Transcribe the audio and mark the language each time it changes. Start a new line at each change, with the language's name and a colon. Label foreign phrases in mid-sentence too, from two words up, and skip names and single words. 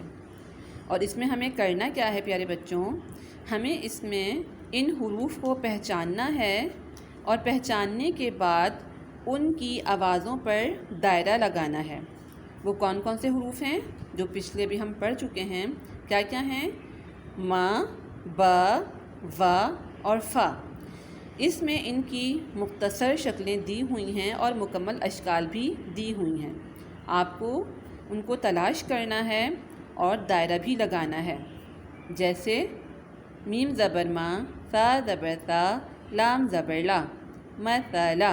Urdu: اور اس میں ہمیں کرنا کیا ہے پیارے بچوں، ہمیں اس میں ان حروف کو پہچاننا ہے اور پہچاننے کے بعد ان کی آوازوں پر دائرہ لگانا ہے۔ وہ کون کون سے حروف ہیں جو پچھلے بھی ہم پڑھ چکے ہیں، کیا کیا ہیں؟ ما، ب، و اور فا۔ اس میں ان کی مختصر شکلیں دی ہوئی ہیں اور مکمل اشکال بھی دی ہوئی ہیں، آپ کو ان کو تلاش کرنا ہے اور دائرہ بھی لگانا ہے، جیسے میم زبر ما، سا زبر سا، لام زبر لا، مثلا۔